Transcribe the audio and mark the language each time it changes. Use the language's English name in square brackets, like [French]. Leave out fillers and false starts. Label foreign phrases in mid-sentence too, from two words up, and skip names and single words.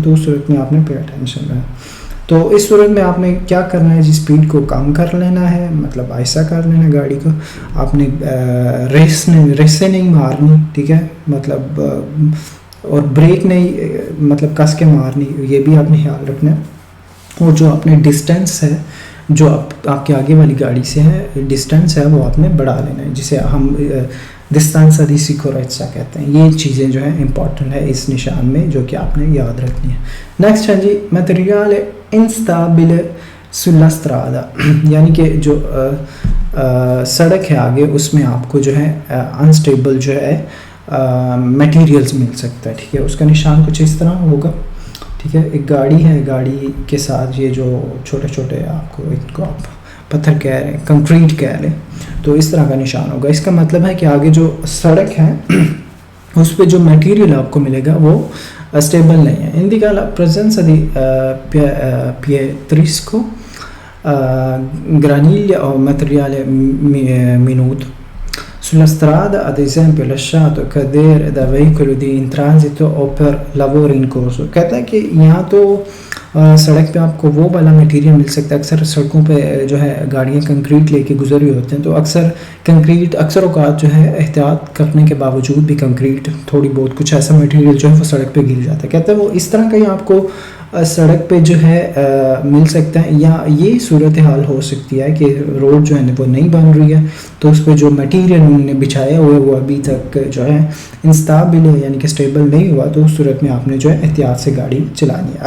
[Hindi] तो उस सूरत में आपने [English] pay attention [Hindi] रहा। तो इस सूरत में आपने क्या करना है जी, स्पीड को कम कर लेना है, मतलब ऐसा कर लेना गाड़ी को, आपने रेस से नहीं मारनी, ठीक है, मतलब और ब्रेक नहीं मतलब कस के मारनी, ये भी आपने ख्याल रखना है। और जो आपने डिस्टेंस है जो आपके आगे वाली गाड़ी से है डिस्टेंस है वो आपने बढ़ा लेना है, जिसे हम [Italian] distanza di sicurezza [Hindi] कहते हैं। ये चीज़ें जो है इंपॉर्टेंट है इस निशान में जो कि आपने याद रखनी है। नेक्स्ट है जी [Italian] materiale instabile sulla strada, [Hindi] यानी कि जो सड़क है आगे उसमें आपको जो है अनस्टेबल जो है मटेरियल्स मिल सकता है, ठीक है। उसका निशान कुछ इस तरह होगा, ठीक है। एक गाड़ी है, गाड़ी के साथ ये जो छोटे छोटे आपको इनको आप पत्थर कह रहे हैं, कंक्रीट कह रहे हैं, तो इस तरह का निशान होगा। इसका मतलब है कि आगे जो सड़क है उस पर जो मटेरियल आपको मिलेगा वो स्टेबल नहीं है। [Italian] indica la presenza di pietrisco, graniglia o materiale minuto sulla strada, ad esempio lasciato cadere da veicoli in transito o per lavori in corso। [Hindi] कहता है कि यहाँ तो सड़क पे आपको वो वाला मटेरियल मिल सकता है। अक्सर सड़कों पे जो है गाड़ियाँ कंक्रीट लेके गुजर रही होते हैं तो अक्सर औकात जो है एहतियात करने के बावजूद भी कंक्रीट थोड़ी बहुत कुछ ऐसा मटेरियल जो है वो सड़क पे गिर जाता है। कहते हैं वो इस तरह का ही आपको सड़क पे जो है मिल सकता है, या ये सूरत हाल हो सकती है कि रोड जो है ना वो नहीं बन रही है, तो उस पर जो मटेरियल उन्होंने बिछाया हुआ है वो अभी तक जो है इंस्टेबल है, यानी कि स्टेबल नहीं हुआ, तो उस सूरत में आपने जो है एहतियात से गाड़ी चलानी है।